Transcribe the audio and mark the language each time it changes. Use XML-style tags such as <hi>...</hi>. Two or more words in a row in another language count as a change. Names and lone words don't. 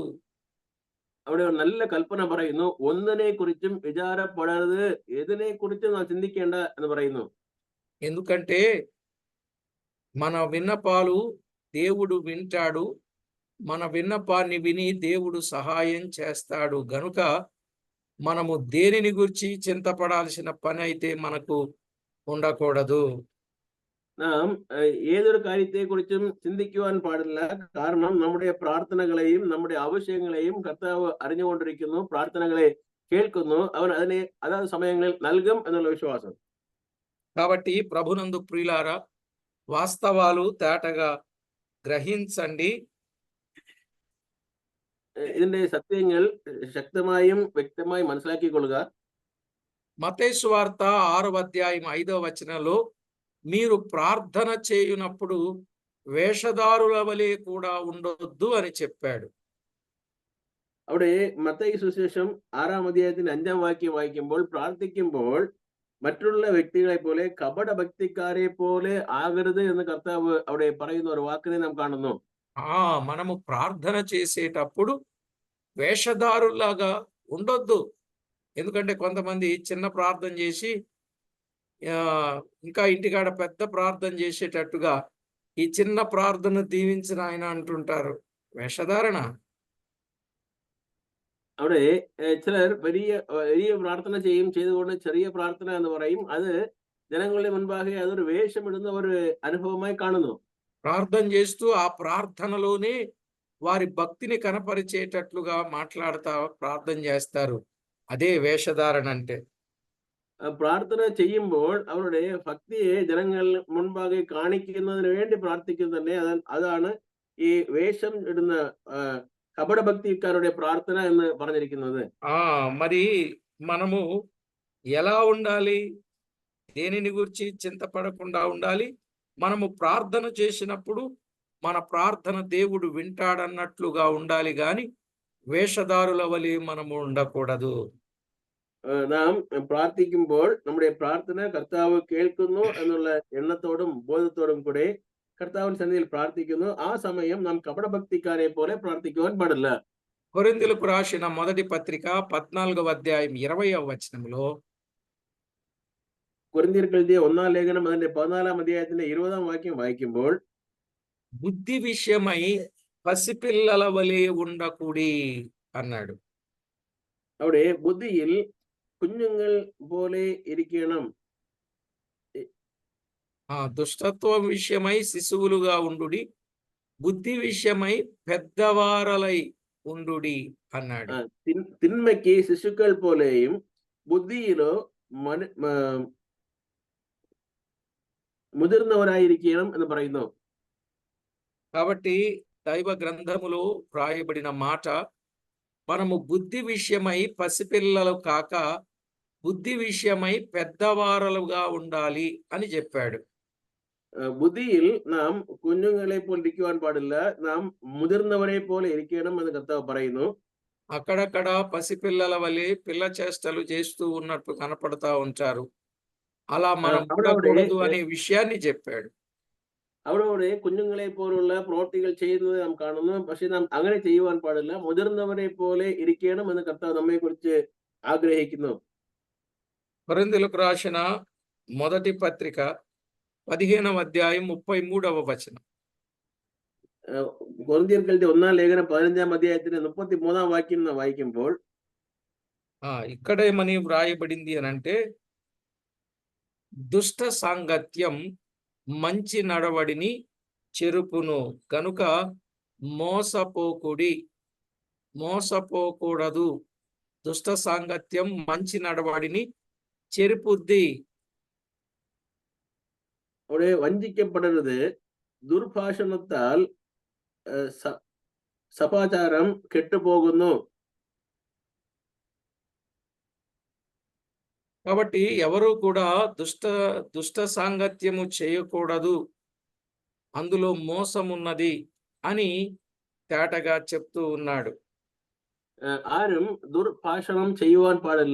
<ml>അവിടെ ഒരു നല്ല കൽപ്പന പറയുന്നു. ഒന്നിനെ കുറിച്ചും വിചാരപ്പെടരുത്, ഏതിനെ കുറിച്ചും നാം ചിന്തിക്കേണ്ട എന്ന് പറയുന്നു.</ml> <te>ఎందుకంటే మన విన్నపాలు దేవుడు వింటాడు, మన విన్నపాన్ని విని దేవుడు సహాయం చేస్తాడు. గనుక మనము దేనిని గురించి చింతపడాల్సిన పని అయితే మనకు ఉండకూడదు.</te> <ml>നാം ഏതൊരു കാര്യത്തെ കുറിച്ചും ചിന്തിക്കുവാൻ പാടില്ല. കാരണം നമ്മുടെ പ്രാർത്ഥനകളെയും നമ്മുടെ ആവശ്യങ്ങളെയും കർത്താവ് അറിഞ്ഞുകൊണ്ടിരിക്കുന്നു, പ്രാർത്ഥനകളെ കേൾക്കുന്നു, അവൻ അതിനെ അതാത് സമയങ്ങളിൽ നൽകും എന്നുള്ള വിശ്വാസം.</ml> <te>కాబట్టి ప్రభునందు ప్రియులారా, వాస్తవాలు తేటగా గ్రహించండి.</te> <ml>ഇതിന്റെ സത്യങ്ങൾ ശക്തമായും വ്യക്തമായും മനസ്സിലാക്കിക്കൊള്ളുക.</ml> <te>మత్తయి సువార్త 6వ అధ్యాయం 5వ వచనంలో మీరు ప్రార్థన చేయునప్పుడు వేషధారుల వలె కూడా ఉండొద్దు అని చెప్పాడు.</te> <ml>അവിടെ മത്തായി സുവിശേഷം 6-ാം അധ്യായത്തിന്റെ 5-ാം വാക്യം വായിക്കുമ്പോൾ പ്രാർത്ഥിക്കുമ്പോൾ മറ്റുള്ള വ്യക്തികളെ പോലെ കപട ഭക്തിക്കാരെ പോലെ ആകരുത് എന്ന് കർത്താവ് അവിടെ പറയുന്ന ഒരു വാക്കിനെ നാം കാണുന്നു.</ml> <te>మనము ప్రార్థన చేసేటప్పుడు వేషధారులాగా ఉండొద్దు. ఎందుకంటే కొంతమంది చిన్న ప్రార్థన చేసి ఇంకా ఇంటికాడ పెద్ద ప్రార్థన చేసేటట్టుగా ఈ చిన్న ప్రార్థన దీవించిన ఆయన అంటుంటారు. వేషధారణ.</te> <ml>അവിടെ ചിലർ വലിയ വലിയ പ്രാർത്ഥന ചെയ്തുകൊണ്ട് ചെറിയ പ്രാർത്ഥന എന്ന് പറയും. അത് ജനങ്ങളുടെ മുൻപാകെ അതൊരു വേഷമിടുന്ന ഒരു അനുഭവമായി കാണുന്നു.</ml> <te>ప్రార్థన చేస్తూ ఆ ప్రార్థనలోనే వారి భక్తిని కనపరిచేటట్లుగా మాట్లాడుతా ప్రార్థన చేస్తారు. అదే వేషధారణ అంటే.</te> <ml>പ്രാർത്ഥന ചെയ്യുമ്പോൾ അവരുടെ ഭക്തിയെ ജനങ്ങൾ മുൻപാകെ കാണിക്കുന്നതിന് വേണ്ടി പ്രാർത്ഥിക്കുന്നത് തന്നെ അതാണ് ഈ വേഷം ഇടുന്ന</ml> <te>కపట భక్తికారుడే ప్రార్థన</te> <ml>എന്ന് പറഞ്ഞിരിക്കുന്നത്.</ml> <te>మరి మనము ఎలా ఉండాలి? దేనిని గురించి చింతపడకుండా ఉండాలి. మనము ప్రార్థన చేసినప్పుడు మన ప్రార్థన దేవుడు వింటాడన్నట్లుగా ఉండాలి గాని వేషధారుల వలె మనము ఉండకూడదు.</te> <ml>നാം പ്രാർത്ഥിക്കുമ്പോൾ നമ്മുടെ പ്രാർത്ഥന കർത്താവ് കേൾക്കുന്നു എന്നുള്ള എണ്ണത്തോടും ബോധത്തോടും കൂടെ കർത്താവിന്റെ സന്നിധിയിൽ പ്രാർത്ഥിക്കുന്നു. ആ സമയം നാം കപടഭക്തിക്കാരെ പോലെ പ്രാർത്ഥിക്കുവാൻ പാടില്ല.</ml> <te>కొరింథీయులకు రాసిన మొదటి పత్రిక 14వ అధ్యాయం 20వ వచనంలో</te> <ml>కొరింథీయులకు എഴുതിയ 1-ാം ലേഖനം അതിന്റെ 14-ാം അധ്യായത്തിന്റെ 20-ാം വാക്യം വായിക്കുമ്പോൾ</ml> <te>బుద్ధి విషయమై పసిపిల్లల వలె ఉండకుడి అన్నాడు.</te> <ml>അവിടെ ബുദ്ധിയിൽ കുഞ്ഞുങ്ങൾ പോലെ ഇരിക്കണം.</ml> <te>దుష్టత్వం విషయమై శిశువులుగా ఉండుడి, బుద్ధి విషయమై పెద్దవారలై ఉండుడి అన్నాడు.</te> <ml>തിന്മയ്ക്ക് ശിശുക്കൾ പോലെയും ബുദ്ധിയിലോ മുതിർന്നവരായിരിക്കണം എന്ന് പറയുന്നു.</ml> <te>కాబట్టి దైవ గ్రంథములో వ్రాయబడిన మాట, మనము బుద్ధి విషయమై పసిపిల్లలు కాక బుద్ధి విషయమై పెద్దవారలుగా ఉండాలి అని చెప్పాడు.</te> <ml>ബുദ്ധിയിൽ നാം കുഞ്ഞുങ്ങളെ പോലെ ഇരിക്കുവാൻ പാടില്ല, നാം മുതിർന്നവരെ പോലെ ഇരിക്കണം എന്ന് കർത്താവ് പറയുന്നു.</ml> <te>అక్కడక్కడ పసిపిల్లల వలె పిల్ల చేష్టలు చేస్తూ ఉన్నట్టు కనపడతా ఉంటారు. అలా మనం ఉండకూడదు అనే విషయాన్ని చెప్పాడు.</te> <ml>അവിടെ കുഞ്ഞുങ്ങളെ പോലുള്ള പ്രവൃത്തികൾ ചെയ്യുന്നത് നാം കാണുന്നു. പക്ഷെ നാം അങ്ങനെ ചെയ്യുവാൻ പാടില്ല, മുതിർന്നവരെ പോലെ ഇരിക്കണം എന്ന് കർത്താവ് നമ്മെ കുറിച്ച് ആഗ്രഹിക്കുന്നു.</ml> <te>కొరింథీయులకు రాసిన మొదటి పత్రిక 15వ అధ్యాయం 33వ వచనం.</te> <ml>കൊരിന്ത്യർക്കെഴുതിയ 1-ാം ലേഖനം 15-ാം അധ്യായത്തിന്റെ 33-ാം వాక్యం వాయిക്കുമ്പോൾ</ml> <te>ఇక్కడేమని వ్రాయబడింది అనంటే, దుష్ట సాంగత్యం మంచి నడవడిని చెరుపును కనుక మోసపోకూడదు. దుష్ట సాంగత్యం మంచి నడవడిని చెరుపుద్ది.</te> <ml>അവിടെ വഞ്ചിക്കപ്പെടരുത്. ദുർഭാഷണത്താൽ സദാചാരം കെട്ടുപോകുന്നു.</ml> <te>కాబట్టి ఎవరు కూడా దుష్ట సాంగత్యము చేయకూడదు, అందులో మోసమున్నది అని తేటగా చెప్తూ ఉన్నాడు.</te> <ml>ആരും ദുർഭാഷണം ചെയ്യുവാൻ പാടില്ല.</ml>